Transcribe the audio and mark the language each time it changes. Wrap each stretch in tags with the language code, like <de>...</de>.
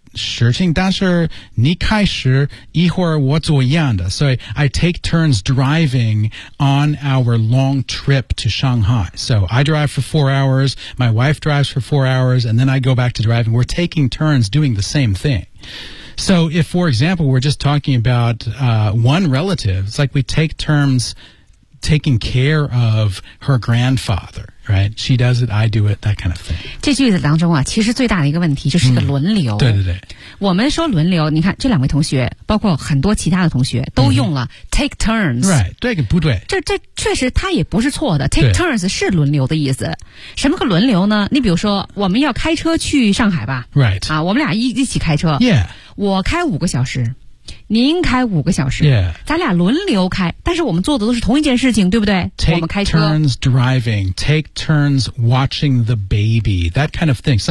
<zh>事情但是你开始一会儿我做一样的所以</zh> <en>I take turns driving on our long trip to Shanghai so I drive for 4 hours my wife drives for 4 hours and then I go back to driving we're taking turns doing the same thing so if for example we're just talking about one relative it's like we take turns taking care of her grandfather, right? She does it, I do it, that kind of thing.</en> <zh>这句子当中啊，其实最大的一个问题就是个轮流。对对对。我们说轮流，你看这两位同学，包括很多其他的同学都用了 take turns。</zh> <en>Right,</en> <zh>对不对？这确实它也不是错的。Take turns 是轮流的意思。什么个轮流呢？你比如说我们要开车去上海吧。</zh> <en>Right.</en> <zh>啊，我们俩一起开车。</zh> <en>Yeah.</en> <zh>我开五个小时。您开五个小时、</zh> <en>yeah.</en> <zh>咱俩轮流开，但是我们做的都是同一件事情，对不对？</zh> <en>Take</en> <zh>我们开车</zh> <en>turns driving, take turns watching the baby, that kind of thing.</en>